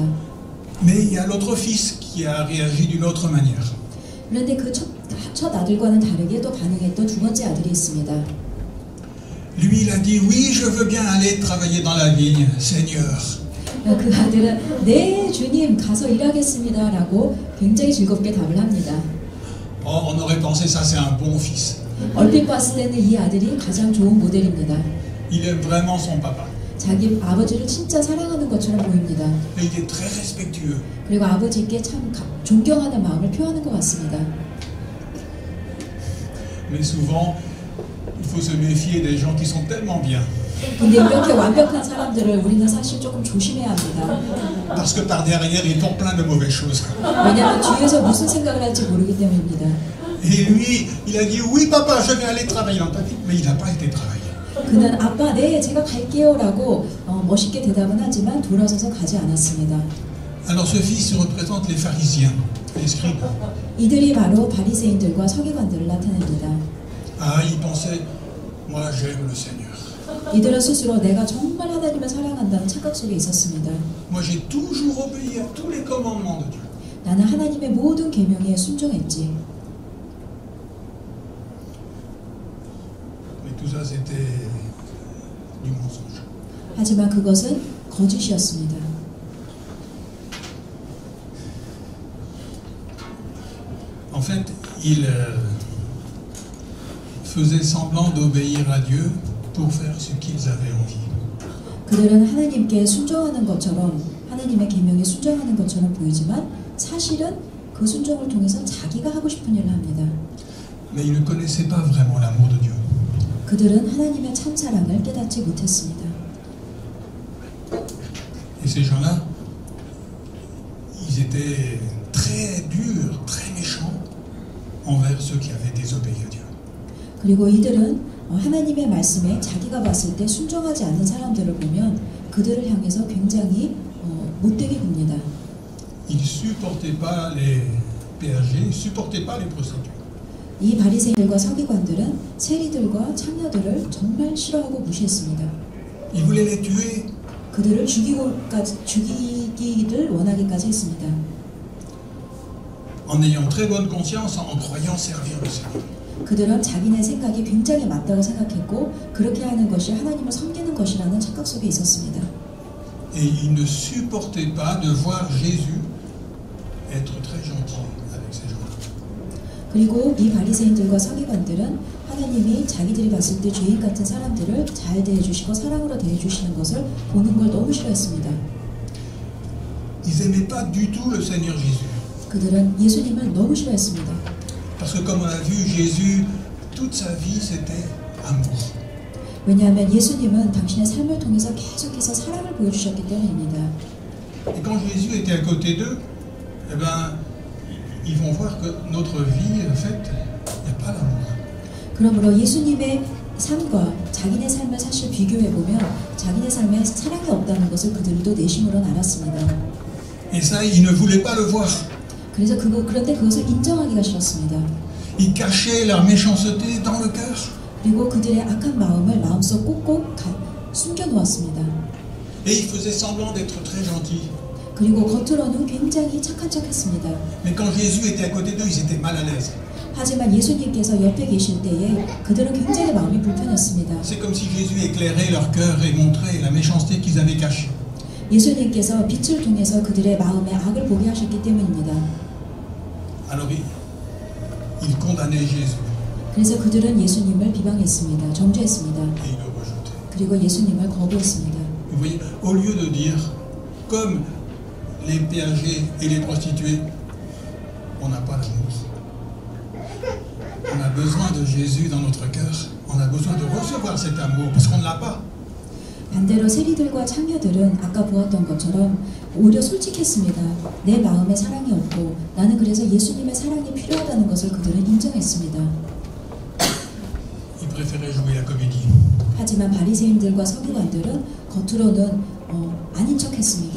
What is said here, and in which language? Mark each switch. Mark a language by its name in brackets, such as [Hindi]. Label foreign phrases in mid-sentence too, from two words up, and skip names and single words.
[French] Mais il y a l'autre fils qui a réagi d'une autre manière. [Korean] 그런데 그 첫 아들과는 다르게 또 반응했던 두 번째 아들이 있습니다. [French] Lui, il a dit, oui, je veux bien aller travailler dans la vigne, Seigneur. [Korean] 그 아들은 네 주님 가서 일하겠습니다 라고 굉장히 즐겁게 답을 합니다. [French] Oh, on aurait pensé ça, c'est un bon fils. [Korean] 얼핏 봤을 때는 이 아들이 가장 좋은 모델입니다. [French] Il aime vraiment son papa. [Korean] 자기 아버지를 진짜 사랑하는 것처럼 보입니다. [French] Et il est très respectueux. [Korean] 그리고 아버지께 참 존경하는 마음을 표하는 것 같습니다. [French] Mais souvent, il faut se méfier des gens qui sont tellement bien. [Korean] 근데 이렇게 완벽한 사람들을 우리는 사실 조금 조심해야 합니다. [French] Parce que par derrière, ils font plein de mauvaises choses. [Korean] 왜냐하면 뒤에서 무슨 생각을 할지 모르기 때문입니다. [French] Et lui, il a dit, oui papa, je vais aller travailler dans ta ville. Mais il n'a pas été travailler. [Korean] 그는 아빠, 네, 제가 갈게요 라고 멋있게 대답은 하지만 돌아서서 가지 않았습니다. [French] Alors ce fils représente les pharisiens, les scribes. [Korean] 이들이 바로 바리새인들과 서기관들을 나타냅니다. [French] Ah, il pensait, moi j'aime le Seigneur. [Korean] 이들은 스스로 내가 정말 하나님을 사랑한다는 착각 속에 있었습니다. [French] Moi j'ai toujours obéi à tous les commandements de Dieu. [Korean] 나는 하나님의 모든 계명에 순종했지. [French] Mais tout ça c'était du mensonge. [Korean] 하지만 그것은 거짓이었습니다. [French] En fait, il faisait semblant d'obéir à Dieu pour faire ce qu'ils avaient envie. [Korean] 그들은 하나님께 순종하는 것처럼 하나님의 계명에 순종하는 것처럼 보이지만 사실은 그 순종을 통해서 자기가 하고 싶은 일을 합니다. [French] Mais ils ne connaissaient pas vraiment l'amour de Dieu. [Korean] 그들은 하나님의 참사랑을 깨닫지 못했습니다. [French] Et ces gens-là, ils étaient très durs, très méchants envers ceux qui avaient désobéi à Dieu. [Korean] 그리고 이들은 하나님의 말씀에 자기가 봤을 때 순종하지 않는 사람들을 보면 그들을 향해서 굉장히 못되게 봅니다. [French] Ils ne supportaient pas les péagers, ils ne supportaient pas les prostituées. [Korean] 이 바리새인들과 서기관들은 세리들과 창녀들을 정말 싫어하고 무시했습니다. [French] Ils voulaient les tuer. [Korean] 그들을 죽이기를 원하기까지 했습니다. [French] En ayant très bonne conscience, en croyant servir le Seigneur. [Korean] 그들은 자기네 생각이 굉장히 맞다고 생각했고 그렇게 하는 것이 하나님을 섬기는 것이라는 착각 속에 있었습니다. [French] Et ils ne supportaient pas de voir Jésus être très gentil avec ces gens-là. [Korean] 그리고 이 바리새인들과 서기관들은 하나님이 자기들이 봤을 때 죄인 같은 사람들을 잘 대해주시고 사랑으로 대해주시는 것을 보는 걸 너무 싫어했습니다. [French] Ils n'aimaient pas du tout le Seigneur Jésus. [Korean] 그들은 예수님을 너무 싫어했습니다. [French] Parce que comme on a vu, Jésus, toute sa vie, c'était amour. [Korean] 왜냐하면 예수님은 당신의 삶을 통해서 계속해서 사랑을 보여주셨기 때문입니다. [French] Et quand Jésus était à côté d'eux, eh ben, ils vont voir que notre vie, en fait, il n'y a pas d'amour. [Korean] 그러므로 예수님의 삶과 자기네 삶을 사실 비교해보면 자기네 삶에 사랑이 없다는 것을 그들도 내심으로는 알았습니다. [French] Et ça, ils ne voulaient pas le voir. [Korean] 그래서 그런데 그것을 인정하기가 싫었습니다. [French] Ils cachaient leur méchanceté dans le cœur. [Korean] 그리고 그들의 악한 마음을 마음속 꼭꼭 숨겨놓았습니다. [French] Et ils faisaient semblant d'être très gentils. [Korean] 그리고 겉으로는 굉장히 착한 척했습니다. [French] Mais quand Jésus était à côté d'eux, ils étaient mal à l'aise. [Korean] 하지만 예수님께서 옆에 계실 때에 그들은 굉장히 마음이 불편했습니다. [French] C'est comme si Jésus éclairait leur cœur et montrait la méchanceté qu'ils avaient cachée. [Korean] 예수님께서 빛을 통해서 그들의 마음에 악을 보게 하셨기 때문입니다. [French] Alors ils condamnaient Jésus. [Korean] 그래서 그들은 예수님을 비방했습니다. 정죄했습니다. [French] Et ils le rejetaient. [Korean] 그리고 예수님을 거부했습니다. [French] Vous voyez, au lieu de dire, comme les péagers et les prostituées, on n'a pas d'amour. On a besoin de Jésus dans notre cœur. On a besoin de recevoir cet amour parce qu'on ne l'a pas. [Korean] 반대로 세리들과 창녀들은 아까 보았던 것처럼 오히려 솔직했습니다. 내 마음에 사랑이 없고 나는 그래서 예수님의 사랑이 필요하다는 것을 그들은 인정했습니다. [French] Ils préféraient jouer la comédie. [Korean] 하지만 바리새인들과 서기관들은 겉으로는 아닌 척했습니다.